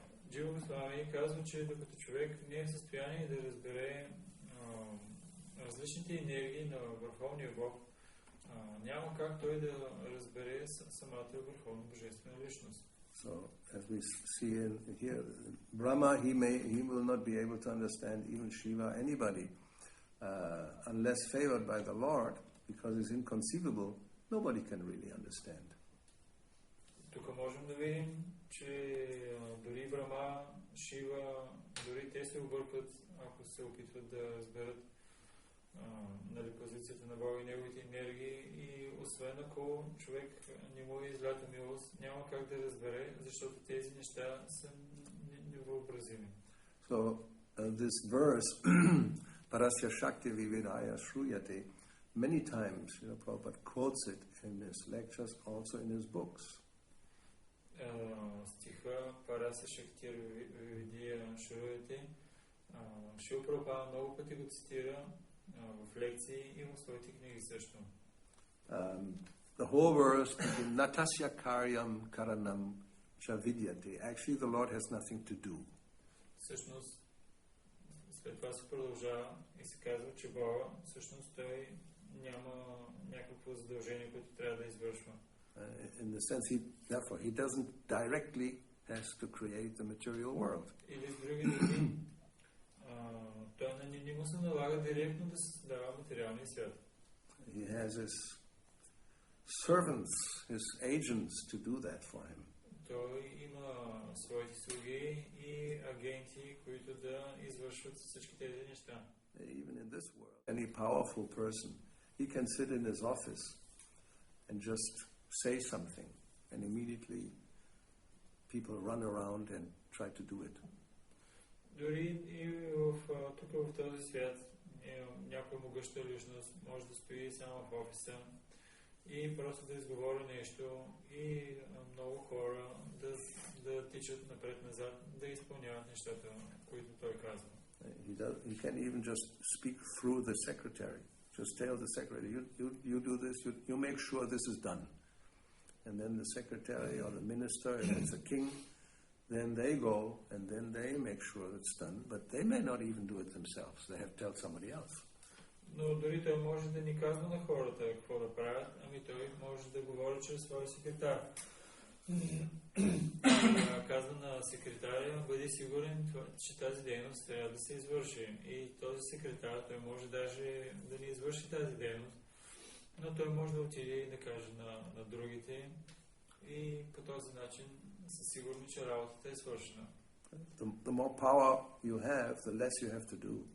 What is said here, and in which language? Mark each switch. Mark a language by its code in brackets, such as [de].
[bg] Джива Госвами казва, че докато човек не е в състояние да разбере различните енергии на Върховния Бог, няма как той да разбере самата Върховна Божествена личност. [en] So, as we see in here, Brahma, he will not be able to understand even Shiva, anybody, unless favored by the Lord, because it's inconceivable. Nobody can really understand. [bg] Тук можем да видим, че дори Брама, Шива, дори те се объркват, ако се опитват да разберат позицията на Бога и неговите енергии, и освен ако човек не му е излята милост, няма как да разбере, защото тези неща са невъобразими. [en] So, this verse, [sa] Parasya Shakti Vividaya Shruyate, [en] many times, Prabhupada quotes it in his lectures, also in his books. [bg] Стиха [sa] Парасya Shakti Vividaya Shruyate, [bg] Шрила Прабхупада много пъти го цитира в лекции и в своите книги също. [en] The whole verse, [sa] Natasya Karyam Karanam Chavidyate. [en] Actually, the Lord has nothing to do. [bg] Всъщност, след това се продължава и се казва, че Бога, всъщност той няма някакво задължение, което трябва да извършва. [en] In the sense, therefore, he doesn't directly has to create the material world. [bg] Или с други думи, той не му се налага директно да създава материалния свят. [en] He has his servants, his agents to do that for him. [bg] Той има своите слуги и агенти, които да извършват всички тези неща. [en] Even in this world, any powerful person, he can sit in his office and just say something, and immediately people run around and try to do it. [bg] Дори и тук в този свят някоя могъща личност може да стои само в офиса и просто да изговори нещо и много хора да тичат напред-назад, да изпълняват нещата, които той казва. [en] He can even just speak through the secretary. Just tell the secretary, you do this, you make sure this is done. And then the secretary or the minister, if it's a king, then they go and then they make sure it's done, but they may not even do it themselves. They have to tell somebody else. [bg] Но дори той може да ни казва на хората какво да правят, ами той може да говори чрез своя секретар. Казва на секретаря, бъди сигурен, че тази дейност трябва да се извърши. И този секретар, той може даже да не извърши тази дейност, но той може да отиде и да каже на другите и по този начин са сигурни, че работата е свършена. [en] The more power you have, the less you have to do.